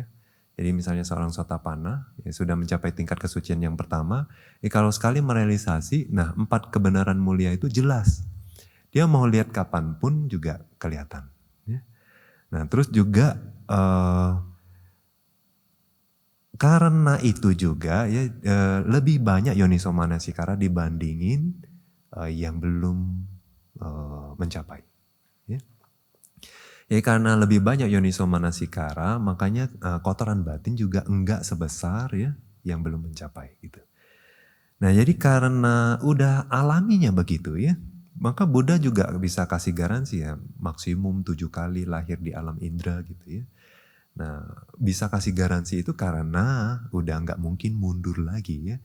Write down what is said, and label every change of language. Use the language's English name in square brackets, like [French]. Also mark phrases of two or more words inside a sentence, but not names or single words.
[Indonesian] Jadi misalnya seorang Sotapanna ya sudah mencapai tingkat kesucian yang pertama, kalau sekali merealisasi, nah 4 kebenaran mulia itu jelas. Dia mau lihat kapanpun juga kelihatan. Ya. Nah terus juga karena itu juga ya lebih banyak [Pali] yoniso manasikara [Indonesian] dibandingin yang belum mencapai. Ya. Ya karena lebih banyak [Pali] yoniso manasikara, [Indonesian] makanya kotoran batin juga enggak sebesar ya yang belum mencapai gitu. Nah jadi karena udah alaminya begitu ya, maka Buddha juga bisa kasih garansi ya maksimum 7 kali lahir di alam indra gitu ya. Nah bisa kasih garansi itu karena udah nggak mungkin mundur lagi ya.